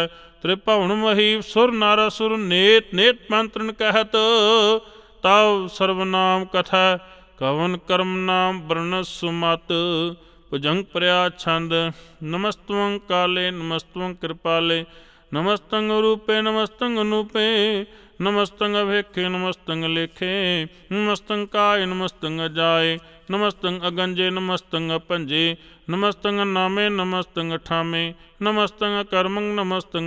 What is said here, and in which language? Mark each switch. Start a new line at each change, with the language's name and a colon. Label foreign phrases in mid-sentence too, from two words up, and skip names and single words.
Braj: ਤ੍ਰਿਭੁਵਨ ਮਹੀਪ ਸੁਰ ਨਰ ਅਸੁਰ ਨੇਤ ਨੇਤ ਮੰਤਰਨ ਕਹਿਤ। ਤਉ ਸਰਵਨਾਮ ਕਥੈ ਕਵਨ ਕਰਮ ਨਾਮ ਵਰਣਸ ਸੁਮਤ। ਭੁਜੰਗ ਪ੍ਰਿਆ ਛੰਦ। ਨਮਸਤਵੰ ਕਾਲੇ ਨਮਸਤਵੰ ਕਿਰਪਾਲੇ नमस्तंग रूपे नमस्तंग अनूपे नमस्तंग अभेखे नमस्तंग लेखे नमस्तंग काय नमस्तंग जाए नमस्तंग अगंजे नमस्तंग पंजे नमस्तंग नामे नमस्तंग ठामे नमस्तंग कर्मंग नमस्तंग